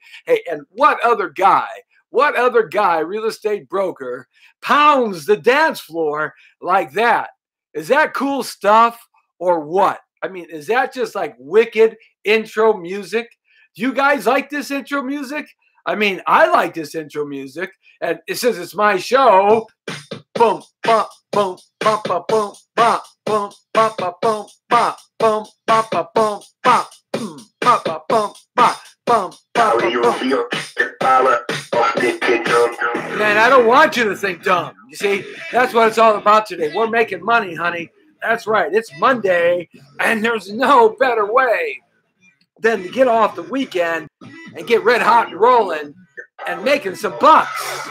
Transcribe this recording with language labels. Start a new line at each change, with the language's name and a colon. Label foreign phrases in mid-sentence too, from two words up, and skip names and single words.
English: Hey, and what other guy, real estate broker, pounds the dance floor like that? Is that cool stuff or what? I mean, is that just like wicked intro music? Do you guys like this intro music? I mean, I like this intro music, and it says it's my show. Boom, bum, boom, bum, ba, boom, ba, boom, ba, ba, boom, ba, boom, ba, ba, boom, ba, ba, ba, boom, ba, boom, ba, ba, You boom. feel the power of the kingdom. Man, I don't want you to think dumb. You see, that's what it's all about today. We're making money, honey. That's right. It's Monday, and there's no better way than to get off the weekend and get red hot and rolling and making some bucks.